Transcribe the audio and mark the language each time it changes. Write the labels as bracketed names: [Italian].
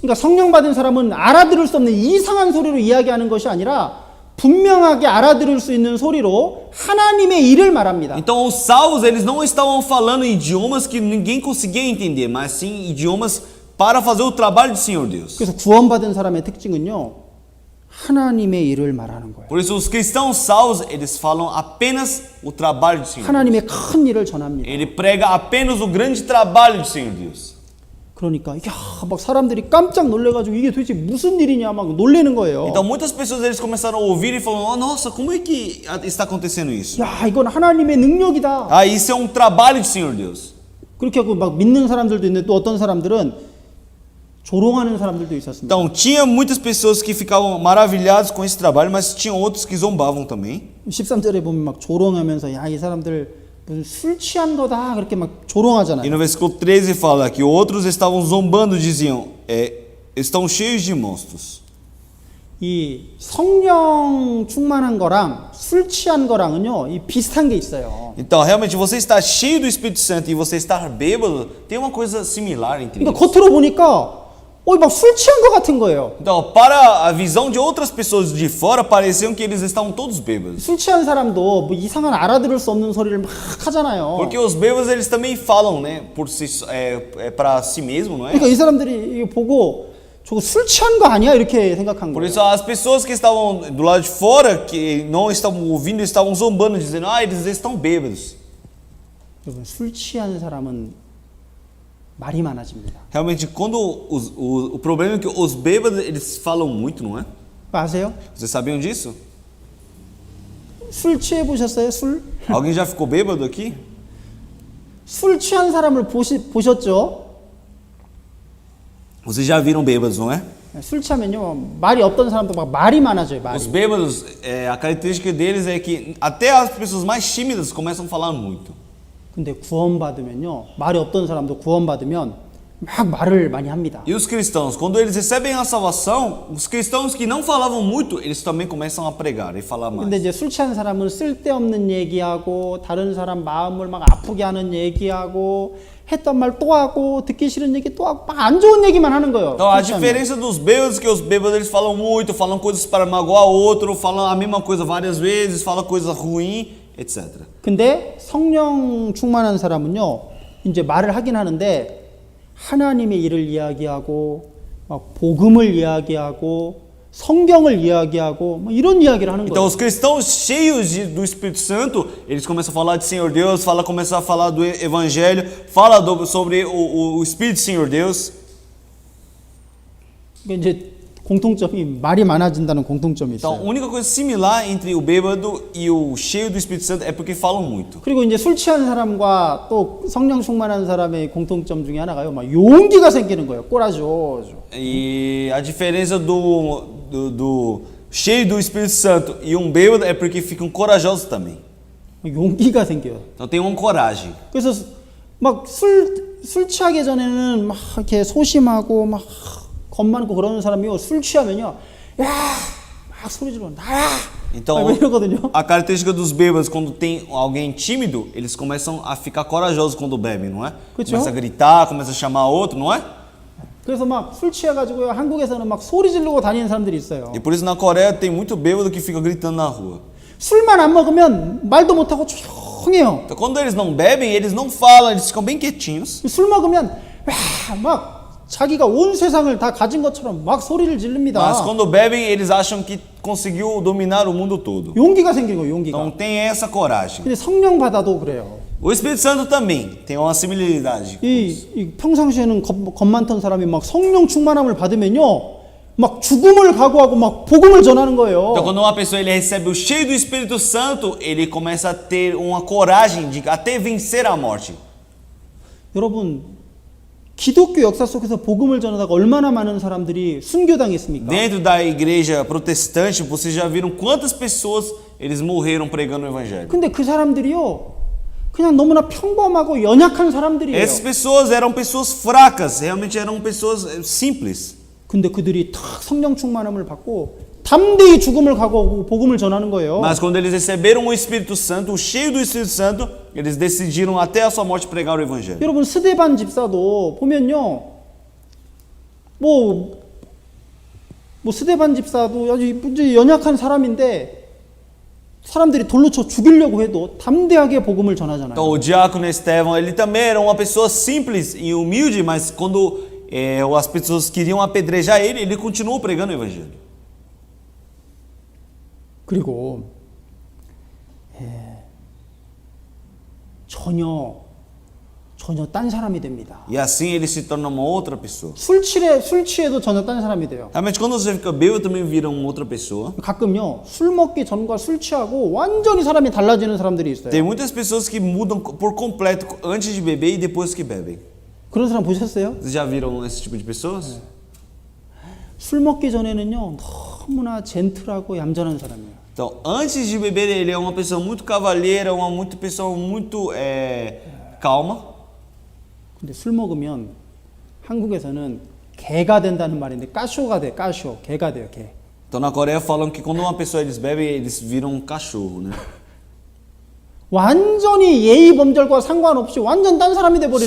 [Korean] 그러니까 성령 받은 사람은 알아들을 수 없는 이상한 소리로 이야기하는 것이 아니라 분명하게 알아들을 수 있는 소리로 하나님의 일을 말합니다. [Portuguese] Então os salvos, eles não estavam falando idiomas que ninguém conseguia entender, mas sim idiomas para fazer o trabalho do Senhor Deus. [Korean] 그래서 구원받은 사람의 특징은요, 하나님의 일을 말하는 거예요. [Portuguese] Por isso os cristãos salvos, eles falam apenas o trabalho do Senhor Deus. [Korean] 하나님의 큰 일을 전합니다. [Portuguese] Ele prega apenas o grande trabalho do Senhor Deus. [Korean] 그러니까 막 사람들이 깜짝 놀래가지고 이게 도대체 무슨 일이냐 막 놀래는 거예요. [Portuguese] Então muitas pessoas eles começaram a ouvir e falaram: "Oh, nossa, como é que está acontecendo isso?" [Korean] 야, 이건 하나님의 능력이다. [Portuguese] Ah, isso é um trabalho do Senhor Deus. [Korean] 그렇게 하고 막 믿는 사람들도 있는데 또 어떤 사람들은 조롱하는 사람들도 있었습니다. [Portuguese] Então tinha muitas pessoas que ficavam maravilhadas com esse trabalho, mas tinham outros que zombavam também. [Korean] 13절에 보면 막 조롱하면서 야, 이 사람들 무슨 술 취한 거다 그렇게 막 조롱하잖아요. [Portuguese] E no versículo 13 fala que outros estavam zombando, diziam: estão cheios de monstros. [Korean] 이 성령 충만한 거랑 술 취한 거랑은요, 이 비슷한 게 있어요. [Portuguese] Então, realmente, você está cheio do Espírito Santo e você estar bêbado, tem uma coisa similar entre [Korean] 그러니까 [Portuguese] eles. [Korean] 겉으로 보니까 막 술 취한 거 같은 거예요. [Portuguese] Então, para a visão de outras pessoas de fora, pareciam que eles estavam todos bêbados. [Korean] 술 취한 사람도 뭐 이상한 알아들을 수 없는 소리를 막 하잖아요. [Portuguese] Porque os bêbados, eles também falam, né, por si, para si mesmo, não é? [Korean] 그러니까 이 사람들이 이거 보고 저거 술 취한 거 아니야? 이렇게 생각한 [Portuguese] Por [Korean] 거예요. [Portuguese] isso, as pessoas que estavam do lado de fora, que não estavam ouvindo, estavam zombando, dizendo: ah, eles estão bêbados. [Korean] 여러분, 술 취한 사람은 말이 많아집니다. [Portuguese] Realmente, quando o problema é que os bêbados, eles falam muito, não é? [Korean] 아세요? [Portuguese] Vocês sabiam disso? [Korean] 술 취해 보셨어요? 술? [Portuguese] Alguém já ficou bêbado aqui? [Korean] 술 취한 사람을 보셨죠? [Portuguese] Vocês já viram bêbados, não é? [Korean] 술 취하면요, 말이 없던 사람도 막 말이 많아져요. 말이. [Portuguese] Os bêbados, a característica deles é que até as pessoas mais tímidas começam a falar muito. [Korean] 근데 구원받으면요, 말이 없던 사람도 구원받으면 막 말을 많이 합니다. [Portuguese] E os cristãos, quando eles recebem a salvação, os cristãos que não falavam muito, eles também começam a pregar e falar mais. [Korean] 근데 이제 술 취한 사람은 쓸데없는 얘기하고 다른 사람 마음을 막 아프게 하는 얘기하고 했던 말 또 하고 듣기 싫은 얘기 또 하고 막 안 좋은 얘기만 하는 거예요. [Portuguese] Então a [Korean] 술 취하면. [Portuguese] diferença dos bêbados é que os bêbados eles falam muito, falam coisas para magoar o outro, falam a mesma coisa várias vezes, falam coisa ruim, etc. [Korean] 근데 성령 충만한 사람은요, 이제 말을 하긴 하는데 하나님의 일을 이야기하고 막 복음을 이야기하고 성경을 이야기하고 뭐 이런 이야기를 하는 [Portuguese] Então [Korean] 거예요. [Portuguese] os cristãos cheios do Espírito Santo, eles começam a falar de Senhor Deus, começam a falar do Evangelho, sobre o Espírito do Senhor Deus. [Korean] 그러니까 이제 공통점이 말이 많아진다는 공통점이 [Portuguese] Então, a [Korean] 있어요. [Portuguese] única coisa similar entre o bêbado e o cheio do Espírito Santo é porque falam muito. [Korean] 그리고 이제 술 취한 사람과 또 성령 충만한 사람의 공통점 중에 하나가요, 막 용기가 생기는 거예요. 꼬라죠. [Portuguese] E a diferença do cheio do Espírito Santo e bêbado é porque ficam corajosos também. [Korean] 용기가 생겨요. [Portuguese] Então tem uma coragem. [Korean] 그래서 막 술 취하기 전에는 막 이렇게 소심하고 막 겁 많고 그러는 사람이요, 술 취하면요, 야, 막 소리 지르고 나야. [Portuguese] Então, [Korean] 막 이러거든요. [Portuguese] a característica dos bêbados, quando tem alguém tímido, eles começam a ficar corajosos quando bebem, não é? [Korean] 그렇죠? [Portuguese] Começa a gritar, começa a chamar outro, não é? [Korean] 그래서 막 술 취해가지고요, 한국에서는 막 소리 지르고 다니는 사람들이 있어요. [Portuguese] E por isso na Coreia tem muito bêbado que fica gritando na rua. [Korean] 술만 안 먹으면 말도 못하고 조용해요. [Portuguese] Então quando eles não bebem, eles não falam, eles ficam bem quietinhos. [Korean] 술 먹으면 막 자기가 온 세상을 다 가진 것처럼 막 소리를 지릅니다. [Portuguese] Mas quando bebem, eles acham que conseguiu dominar o mundo todo. [Korean] 용기가 생기고 용기가. [Portuguese] Então tem essa coragem. [Korean] 근데 성령 받아도 그래요. [Portuguese] O Espírito Santo também tem uma similaridade. [Korean] 이 평상시에는 겁 많던 사람이 막 성령 충만함을 받으면요, 막 죽음을 각오하고 막 복음을 전하는 거예요. [Portuguese] Então quando uma pessoa ele recebe o cheio do Espírito Santo, ele começa a ter uma coragem de até vencer a morte. [Korean] 여러분, 기독교 역사 속에서 복음을 전하다가 얼마나 많은 사람들이 순교당했습니까? [Portuguese] Dentro da igreja protestante, vocês já viram quantas pessoas eles morreram pregando o evangelho? [Korean] 근데 그 사람들이요, 그냥 너무나 평범하고 연약한 사람들이에요. [Portuguese] Essas pessoas eram pessoas fracas, realmente eram pessoas simples. [Korean] 근데 그들이 탁 성령 충만함을 받고 담대히 죽음을 각오하고 복음을 전하는 거예요. [Portuguese] Mas quando eles receberam o Espírito Santo, o cheio do Espírito Santo, eles decidiram até a sua morte pregar o evangelho. [Korean] 여러분, 스데반 집사도 보면요, 뭐 뭐 스데반 집사도 아주 이제 연약한 사람인데 사람들이 돌로 쳐 죽이려고 해도 담대하게 복음을 전하잖아요. [Portuguese] Então o diácono Estevão, ele também era uma pessoa simples e humilde, mas quando as pessoas queriam apedrejar ele, ele continuou pregando o evangelho. [Korean] 그리고 전혀 딴 사람이 됩니다. [Portuguese] E assim ele se torna uma outra pessoa. [Korean] 술 취해도 전혀 딴 사람이 돼요. [Portuguese] Realmente, quando você fica bêbado, também vira uma outra pessoa. [Korean] 가끔요 술 먹기 전과 술 취하고 완전히 사람이 달라지는 사람들이 있어요. [Portuguese] Tem muitas pessoas que mudam por completo antes de beber e depois que bebem. [Korean] 그런 사람 보셨어요? [Portuguese] Vocês já viram esse tipo de pessoas? [Korean] 술 먹기 전에는요 너무나 젠틀하고 얌전한 사람이에요. [Portuguese] Então, antes de beber, ele é uma pessoa muito cavalheira, pessoa muito calma. [Korean] 근데 술 먹으면 한국에서는 개가 된다는 말인데 까쇼가 돼, 까쇼, 개가 돼요, 개. [Portuguese] Então, na Coreia falam que quando uma pessoa eles bebem, eles viram um cachorro, né? [Korean] 완전히 예의 범절과 상관없이 완전 딴 사람이 돼 버리는